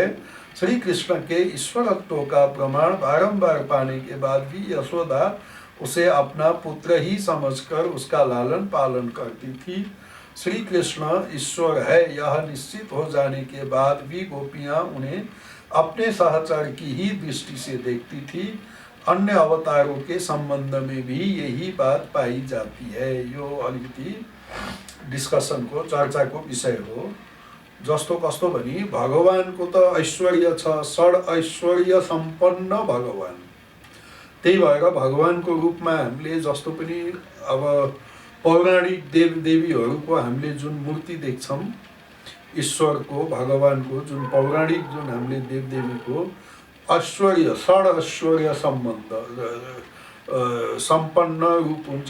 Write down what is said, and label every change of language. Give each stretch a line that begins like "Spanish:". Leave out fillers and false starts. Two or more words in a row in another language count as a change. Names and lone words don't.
Hindi: श्री कृष्ण के ईश्वरत्व का प्रमाण बारंबार पाने के बाद भी यशोदा उसे अपना पुत्र ही समझकर उसका लालन पालन करती थी। श्री कृष्ण ईश्वर है यह निश्चित हो जाने के बाद भी गोपियां उन्हें अपने सहचर की ही दृष्टि से देखती थी। अन्य अवतारों के संबंध में भी यही बात पाई जाती है।
Nepali: यो अलिकति डिस्कसनको चर्चाको विषय हो। जस्तो कस्तो भनी भगवानको त ऐश्वर्य छ, षड ऐश्वर्य सम्पन्न भगवान। त्यही भएर भगवानको रूपमा हामीले जस्तो पनि अब पौराणिक देवदेवीहरूको हामीले जुन मूर्ति देख्छौं, ईश्वरको भगवानको जुन पौराणिक जुन हामीले देवदेवीको ऐश्वर्य षड ऐश्वर्य सम्पन्न रूप हुन्छ।